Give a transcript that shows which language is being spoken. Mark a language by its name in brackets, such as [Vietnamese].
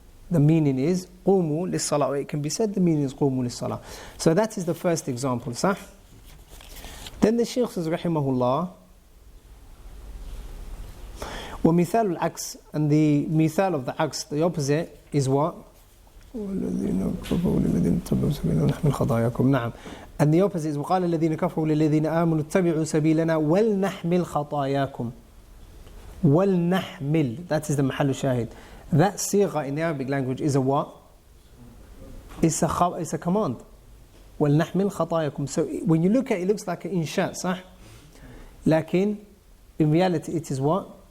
[English] The meaning is [Arabic] قوموا للصلاة. [English] Or it can be said the meaning is قوموا للصلاة. So that is the first example. [Arabic] صح? [English] Then the Shaykh says [Arabic] رحمه الله ومثال العكس, [English] and the مثال of the عكس, the opposite is what? [Arabic] والذين كفروا للذين اتبعوا سبيلنا نحمل خطاياكم. نعم. [English] And the opposite is [Arabic] وقال الذين كفروا للذين آمنوا اتبعوا سبيلنا ولنحمل خطاياكم. ولنحمل. [English] That is the [Arabic] محل الشاهد. [English] That صيغة in the Arabic language is a what? It's a command. [Arabic] وَلْنَحْمِلْ خَطَايَكُمْ. [English] So when you look at it, it looks like an insha, صح? لكن in reality it is what?